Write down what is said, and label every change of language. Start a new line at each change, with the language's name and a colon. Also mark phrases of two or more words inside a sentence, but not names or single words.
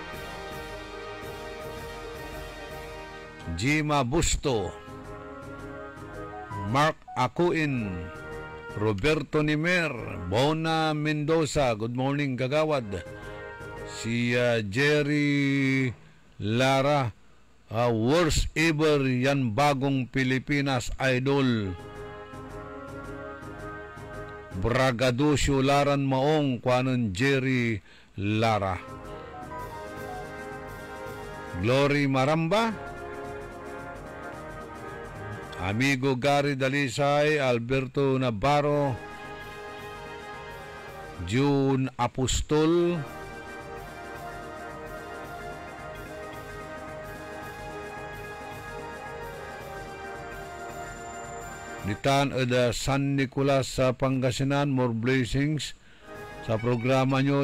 Filipino: Jima Busto, Mark Akuin, Roberto Nimer, Bona Mendoza,
English: good morning
Filipino: kagawad. Si Jerry Lara,
English: worst ever
Filipino: yan bagong Pilipinas idol. Bragadosyo Laran Maong, kwanon Jerry Lara. Glory Maramba, Amigo Gary Dalisay, Alberto Navarro, June Apostol, Nitan ada San Nicolas sa Pangasinan, more blessings sa programa nyo.